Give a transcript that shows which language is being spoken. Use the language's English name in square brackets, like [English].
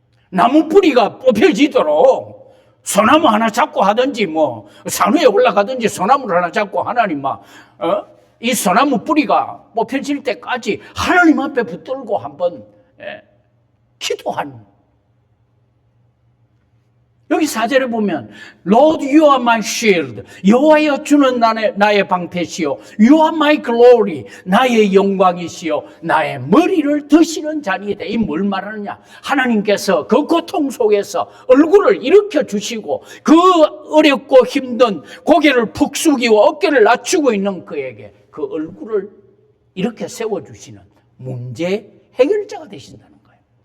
[Korean] 나무 뿌리가 뽑혀지도록 소나무 하나 잡고 하든지 뭐 산위에 올라가든지 소나무를 하나 잡고 하나님 이 소나무 뿌리가 뽑혀질 때까지 하나님 앞에 붙들고 한번 기도한. 여기 4절에 보면 [English] Lord, you are my shield. [Korean] 여호와여, 주는 나의 방패시요. [English] You are my glory. [Korean] 나의 영광이시요. 나의 머리를 드시는 자니이다. 이 뭘 말하느냐? 하나님께서 그 고통 속에서 얼굴을 일으켜 주시고 그 어렵고 힘든 고개를 푹 숙이고 어깨를 낮추고 있는 그에게 그 얼굴을 이렇게 세워주시는 문제 해결자가 되신다는 거예요.